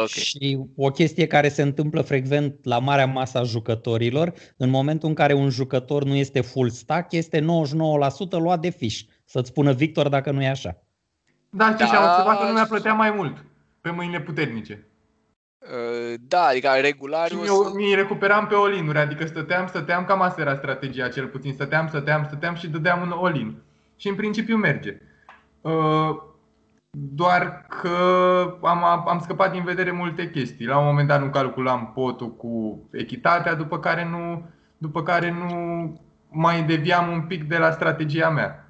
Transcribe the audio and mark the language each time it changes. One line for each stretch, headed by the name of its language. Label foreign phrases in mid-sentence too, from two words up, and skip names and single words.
Romanian: Și o chestie care se întâmplă frecvent la marea masă a jucătorilor, în momentul în care un jucător nu este
English: full stack,
Romanian: este 99% luat de fiș. Să-ți spună Victor dacă nu e așa. Da, și am observat că lumea plătea mai mult pe mâinile puternice. Da, adică regular. Și mi recuperam pe all-in-uri, adică stăteam, cam asta era strategia cel puțin. Stăteam și dădeam un all-in. Și în principiu merge. Doar că am scăpat din vedere multe chestii. La un moment dat nu calculam potul cu echitatea, după care nu mai deviam un pic de la strategia mea.